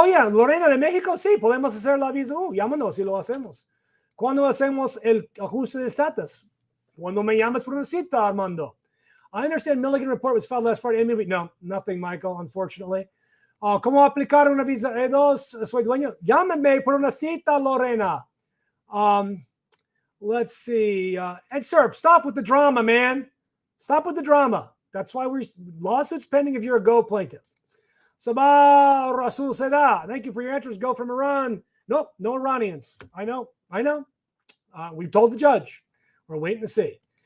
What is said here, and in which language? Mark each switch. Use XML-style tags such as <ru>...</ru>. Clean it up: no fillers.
<es>Lorena de México, sí, podemos hacer la visa. Llámanos y lo hacemos. ¿Cuándo hacemos el ajuste de estatus? Cuando me llamas por una cita, Armando.</es> <en>I understand Milligan report was filed last Friday. No, nothing, Michael, unfortunately.</en> <es>¿Cómo aplicar una visa E2? Soy dueño. Llámame por una cita, Lorena.</es> <en>Let's see. Ed Serp, stop with the drama, man. Stop with the drama. That's why we're lawsuits pending if you're a Go plaintiff. Sabah Rasul Seda, thank you for your answers. Go from Iran. Nope, no Iranians. I know. We've told the judge. We're waiting to see.</en>